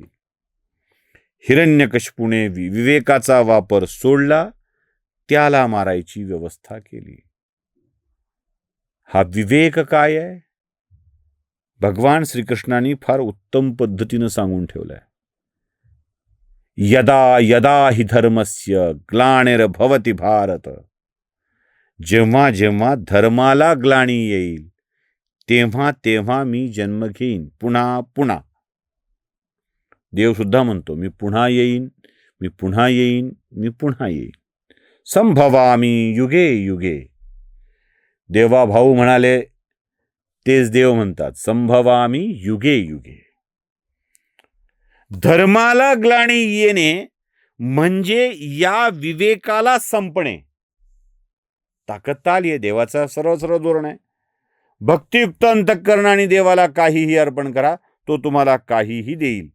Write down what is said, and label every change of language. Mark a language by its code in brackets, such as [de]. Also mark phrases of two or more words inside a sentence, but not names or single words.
[mr] हिरण्यकशिपुने विवेकाचा वापर सोडला, त्याला मारायची व्यवस्था केली. हा विवेक काय आहे? भगवान श्रीकृष्णाने फार उत्तम पद्धतीनं सांगून ठेवलाय. [sa] यदा यदा हि धर्मस्य ग्लानिर्भवति भारत. [mr] जेव्हा जेव्हा धर्माला ग्लानी येईल, तेव्हा तेव्हा मी जन्म घेईन पुन्हा पुन्हा. देव सुद्धा म्हणतो, मी पुन्हा येईन, मी पुन्हा येईन, मी पुन्हा येईन. [sa] संभवामी युगे युगे. [mr] देवा भाऊ म्हणाले, तेच देव म्हणतात, [sa] संभवामी युगे युगे. [mr] धर्माला ग्लानी येणे म्हणजे या विवेकाला संपणे. ताकदताल हे देवाचा सर्व सर्व धोरण आहे. भक्तियुक्त अंतःकरणाने देवाला काहीही अर्पण करा, तो तुम्हाला काहीही देईल.